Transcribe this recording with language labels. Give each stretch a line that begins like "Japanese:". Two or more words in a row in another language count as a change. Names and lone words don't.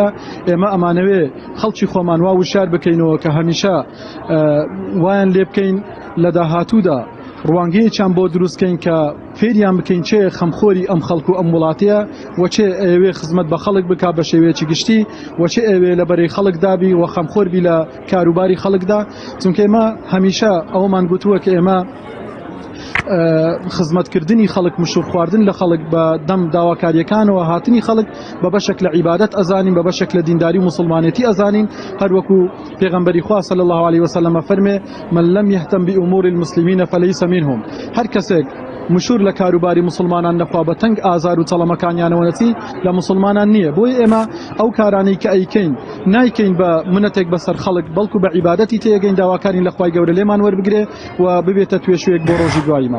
Central Kurdish: ئێمە ئەمانەوێ خەڵکی خۆمان وا وشار بکەینەوە کە هەمیشە وایان لێ بکەین لە داهاتوودا ڕوانگەیەکیان بۆ دروستکەین کە فێریان بکەین چێ خەمخۆری ئەم خەڵک و ئەم وڵاتەیە و چێ ئەوێ خزمەت بە خەڵک بکا بە شێوەیەکی گشتی و چێ ئەوێ لە بەرەی خەڵک دابی و خەمخۆربی لە کاروباری خەڵکدا. چونکە ئێمە هەمیشە ئەومان گوتووە کە ئێمە خزمەتکردنی خەڵک مشور خواردن لە خەڵک بە دەم داواکاریەکانەوە هاتنی خەڵک بە بەشێک لە عیبادەت ئەزانین بە بەشێک لە دینداری و مسلمانێتی ئەزانین هەروەکو پێغەمبەری خوا
Arabic: صلی الله عليه وسلم
Central Kurdish: فەرمێ
Arabic: من لم يهتم بأمور المسلمين فليس منهم
Central Kurdish: هەر کەسێک مشور لە کاروباری مسلمانان نەخوا بە تەنگ ئازار و چەڵەمەکانیانەوە نەچی لە مسلمانان نییە بۆی ئێمە ئەو کارانەی کە ئەیکەین نایکەین بە منەتێک بەسەر خەڵک بەڵکو بە عیبادەتی تێگەین داواکارین لە خوای گەورە لێمان وەربگرێ و ببێتە توێشوێک بۆ ڕۆژی دواییمان.